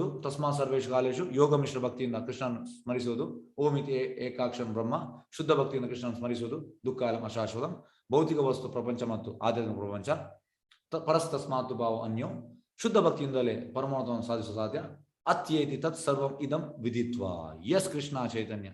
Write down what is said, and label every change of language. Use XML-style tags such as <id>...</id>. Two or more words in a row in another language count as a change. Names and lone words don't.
<sa>ತಸ್ಮಾ ಸರ್ವೇಶು ಕಾಲೇಶು,</sa> <kn>ಯೋಗ ಮಿಶ್ರ ಭಕ್ತಿಯಿಂದ ಕೃಷ್ಣನ ಸ್ಮರಿಸುವುದು.</kn> <sa>ಓಮಿತಿ ಏಕಾಕ್ಷರ ಬ್ರಹ್ಮ,</sa> <kn>ಶುದ್ಧ ಭಕ್ತಿಯಿಂದ ಕೃಷ್ಣನ ಸ್ಮರಿಸುವುದು.</kn> <sa>ದುಃಖಾಲಂ ಅಶಾಶ್ವತಂ,</sa> <kn>ಭೌತಿಕ ವಸ್ತು ಪ್ರಪಂಚ ಮತ್ತು ಆಧ್ಯಾತ್ಮಿಕ ಪ್ರಪಂಚ.</kn> <sa>ಪರಸ್ತಸ್ಮಾತ್ ಭಾವ ಅನ್ಯೋ,</sa> <kn>ಶುದ್ಧ ಭಕ್ತಿಯಿಂದಲೇ ಪರಮಾತ್ಮವನ್ನು ಸಾಧಿಸುವ ಸಾಧ್ಯ.</kn> <sa>ಅತ್ಯೇತಿ ತತ್ ಸರ್ವಂ ಇದಂ ವಿದಿತ್ವಾ. ಎಸ್ ಕೃಷ್ಣ ಚೈತನ್ಯ.</sa>